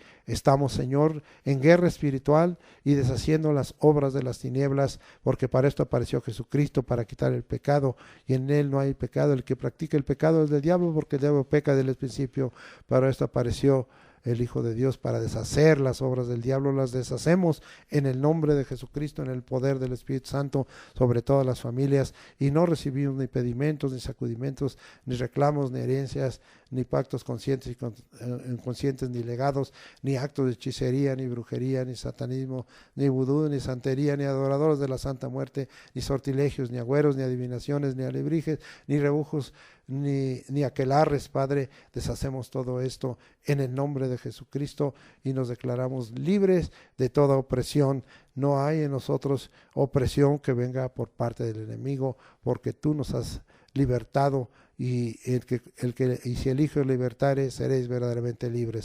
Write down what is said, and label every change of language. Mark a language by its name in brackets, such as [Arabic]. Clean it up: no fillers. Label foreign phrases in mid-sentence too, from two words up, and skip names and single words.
[Spanish] Estamos, Señor, en guerra espiritual y deshaciendo las obras de las tinieblas, porque para esto apareció Jesucristo, para quitar el pecado, y en él no hay pecado. El que practica el pecado es del diablo, porque el diablo peca desde el principio. Para esto apareció el Hijo de Dios, para deshacer las obras del diablo. Las deshacemos en el nombre de Jesucristo, en el poder del Espíritu Santo, sobre todas las familias, y no recibimos ni pedimentos, ni sacudimentos, ni reclamos, ni herencias, ni pactos conscientes y inconscientes, ni legados, ni actos de hechicería, ni brujería, ni satanismo, ni vudú, ni santería, ni adoradores de la Santa Muerte, ni sortilegios, ni agüeros, ni adivinaciones, ni alebrijes, ni rebujos, ni aquelarres. Padre, deshacemos todo esto en el nombre de Jesucristo y nos declaramos libres de toda opresión. No hay en nosotros opresión que venga por parte del enemigo, porque tú nos has libertado, y y si el Hijo libertare, seréis verdaderamente libres.